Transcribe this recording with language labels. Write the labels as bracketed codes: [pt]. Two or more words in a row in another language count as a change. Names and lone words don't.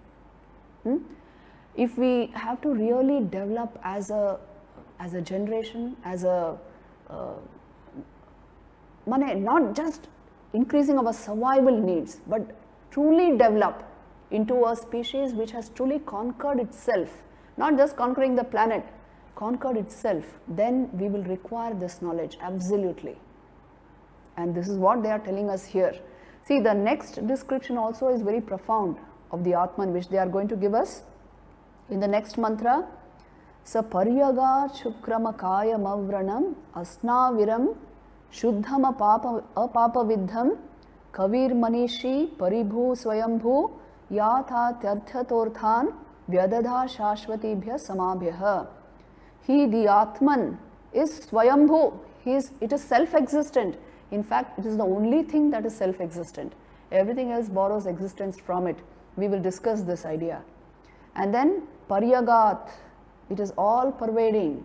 [en] If we have to really develop as a generation, as a not just increasing our survival needs, but truly develop into a species which has truly conquered itself, not just conquering the planet, conquered itself, then we will require this knowledge absolutely. And this is what they are telling us here. See, the next description also is very profound of the Atman, which they are going to give us in the next mantra. [sa] Sa paryaga chukrama kaya mavranam asnaviram shuddhama apapa vidham kavir manishi paribhu swayambhu yatha tyarthatorthan vyadadha shashvatibhya samabhyah. [en] He, the Atman, is Swayambhu. It is self-existent. In fact, it is the only thing that is self-existent. Everything else borrows existence from it. We will discuss this idea. And then Paryagat, it is all pervading.